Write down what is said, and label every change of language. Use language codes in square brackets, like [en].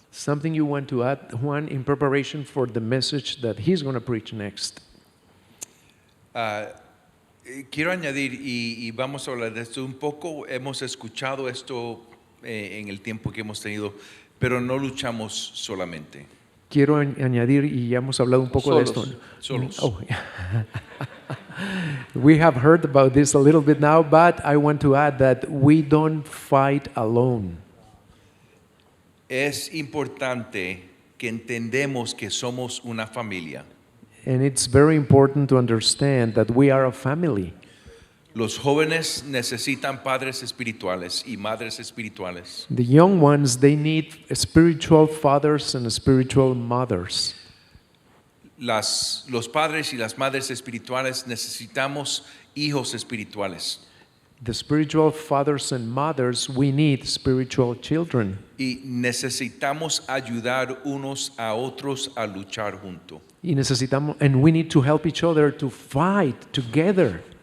[en] Something you want to add, Juan, in preparation for the message that he's going to preach next. [es] Quiero añadir, y vamos a hablar de esto un poco, hemos escuchado esto en el tiempo que hemos tenido, pero no luchamos solamente. Quiero añadir, y ya hemos hablado un poco de esto. Solos. Oh. [en] We have heard about this a little bit now, but I want to add that we don't fight alone. [es] Es importante que entendemos que somos una familia. [en] And it's very important to understand that we are a family. [es] Los jóvenes necesitan padres espirituales y madres espirituales. [en] The young ones, they need spiritual fathers and spiritual mothers. [es] Los padres y las madres espirituales necesitamos hijos espirituales. [en] The spiritual fathers and mothers, we need spiritual children. [es] Y necesitamos ayudar unos a otros a luchar juntos. Y necesitamos, [en] and we need to help each other to fight together.